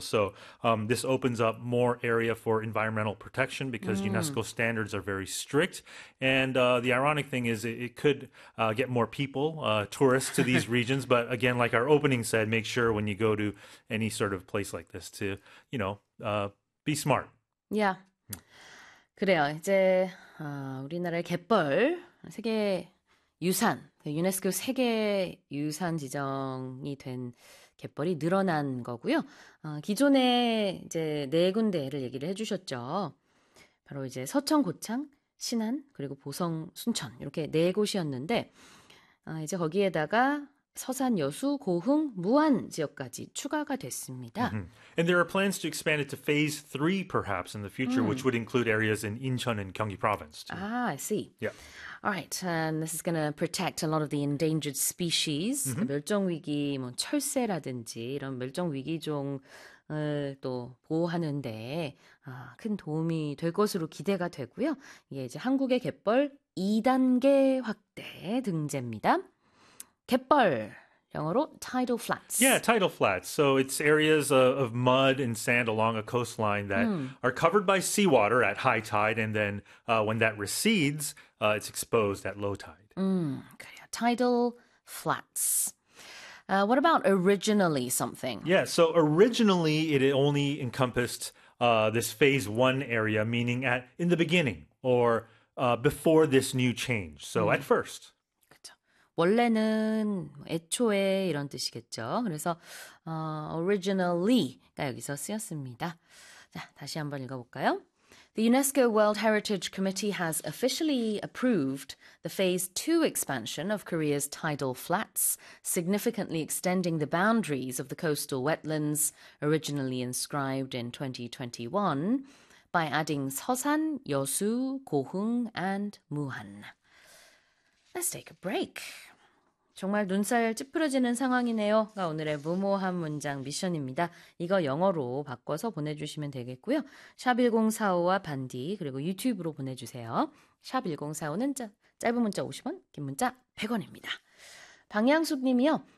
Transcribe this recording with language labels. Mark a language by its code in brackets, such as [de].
[en] So this opens up more area for environmental protection because UNESCO standards are very strict. And the ironic thing is it could get more people, tourists to these regions. But again, like our opening said, make sure when you go to any sort of place like this to, be smart. [ko] 그래요. 이제 우리나라의 갯벌 세계 유산, 유네스코 세계 유산 지정이 된 갯벌이 늘어난 거고요. 기존에 이제 네 군데를 얘기를 해주셨죠. 바로 이제 서천 고창, 신안, 그리고 보성 순천 이렇게 네 곳이었는데 이제 거기에다가 서산, 여수, 고흥, 무안 지역까지 추가가 됐습니다. [en] And there are plans to expand it to phase three, perhaps, in the future, which would include areas in Incheon and Gyeonggi Province, too. I see. All right, and this is going to protect a lot of the endangered species. [ko] 멸종위기, 뭐 철새라든지 이런 멸종위기종을 또 보호하는데 큰 도움이 될 것으로 기대가 되고요. 이게 이제 한국의 갯벌 2단계 확대 등재입니다. 갯벌, 영어로 tidal flats. [en] Yeah, tidal flats. So it's areas of mud and sand along a coastline that are covered by seawater at high tide, and then when that recedes, it's exposed at low tide. Tidal flats. What about originally something? Yeah, so originally it only encompassed this phase one area, meaning at in the beginning or before this new change. So at first. [ko] 원래는 애초에 이런 뜻이겠죠. 그래서 originally가 여기서 쓰였습니다. 자, 다시 한번 읽어볼까요? [en] The UNESCO World Heritage Committee has officially approved the phase two expansion of Korea's tidal flats, significantly extending the boundaries of the coastal wetlands originally inscribed in 2021 by adding Seosan, Yeosu, Gohung, and Muhan. Let's take a break. [ko] 정말 눈살 찌푸려지는 상황이네요.가 오늘의 무모한 문장 미션입니다. 이거 영어로 바꿔서 보내주시면 되겠고요. 샵 1045와 반디 그리고 유튜브로 보내주세요. 샵 1045는 짧은 문자 50원, 긴 문자 100원입니다. 방향숙님이요.